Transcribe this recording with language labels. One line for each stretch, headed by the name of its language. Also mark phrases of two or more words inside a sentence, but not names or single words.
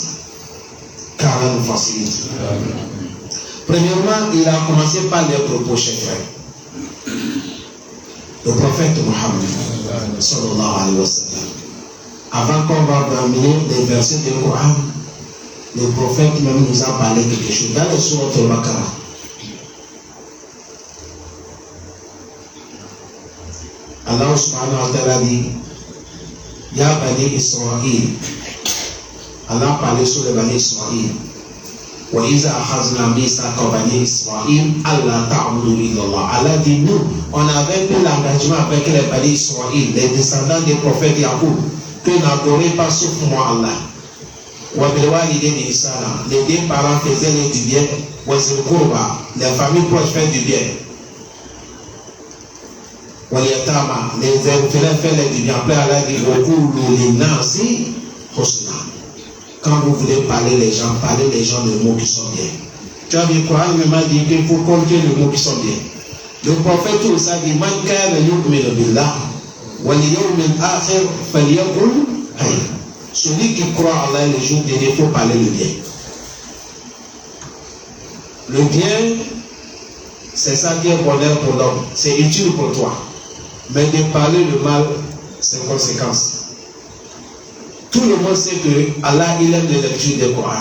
French: Car Allah nous facilite. Premièrement, il a commencé par les propos, chers frères. Le prophète
Arabic: Mohammed, صلى الله عليه وسلم.
French: Avant qu'on va terminer les versets du Coran, le prophète même nous a parlé de quelque chose. Dans le sourate al-Baqarah, Allah
Arabic: سبحانه وتعالى
French: dit Ya Bani Israël. Allah parlait sur les Bani Israël.
Arabic: وإذ أخذنا ميثاق بني إسرائيل ألا تعبدوا إلا الله.
French: Allah dit nous, on avait pris l'engagement avec les Bani Israël, les descendants des prophètes Yacoub, que n'adoraient pas sauf moi Allah.
Arabic: وبالوالدين إحسانا.
French: Les deux parents faisaient du bien.
Arabic: وذي القربى.
French: Les familles proches faisaient du bien. Les orphelins faisaient du bien. Après Allah dit quand vous voulez parler les gens de mots qui sont bien. Tu as vu le Coran m'a dit qu'il faut compter les mots qui sont bien. Le prophète aussi a dit
Arabic: من كان يؤمن بالله واليوم الآخر فليقل خيرا.
French: Celui qui croit à Allah le jour dernier, il faut parler le bien. Le bien, c'est ça qui est bonheur pour l'homme. C'est utile pour toi. Mais de parler le mal, c'est conséquence. Tout le monde sait que Allah il aime les lectures du Coran.